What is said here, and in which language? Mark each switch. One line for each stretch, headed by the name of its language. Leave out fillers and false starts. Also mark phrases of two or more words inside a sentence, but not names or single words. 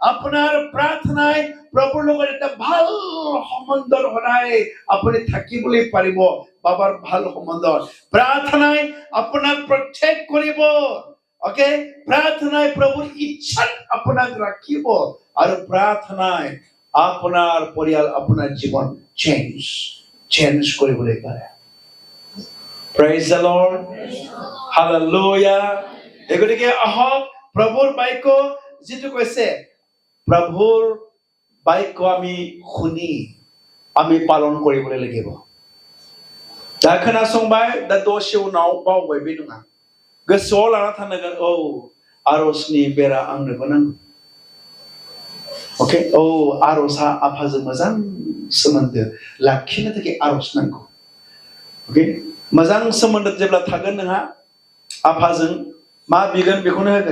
Assamese: আপনার প্ৰাৰ্থনাই প্ৰভুৰ লগত এটা ভাল সম্বন্ধৰ সদায় আপুনি থাকিবলৈ পাৰিব বাবাৰ ভাল সম্বন্ধ প্ৰাৰ্থনাই আপোনাক প্ৰটেক্ট কৰিব ওকে প্ৰাৰ্থনাই প্ৰভুৰ ইচ্ছাত আপোনাক ৰাখিব আৰু প্ৰাৰ্থনাই আপোনাৰ পৰিয়াল আপোনাৰ জীৱন চেঞ্জ কৰিবলৈ পাৰে
English: Praise the Lord. Hallelujah.
Assamese: এগোটিকে আহক প্ৰভুৰ বাক্য যেটো কৈছে প্ৰভুৰ বাক্য আমি শুনি আমি পালন কৰিবলৈ লাগিব
Bodo: दा खोनासंबाय दा दसे उनाव बावबाय बे नङा गोसोआव लाना थानांगोन औ आरजनि बेरा आंनोबो नांगौ ओके औ आरजआ आफाजों मोजां सोमोन्दो लाखिनो थाखाय आरज नांगौ ओके मोजां सोमोन्दो जेब्ला थागोन नोंहा आफाजों मा बिगोन बेखौनो होगोन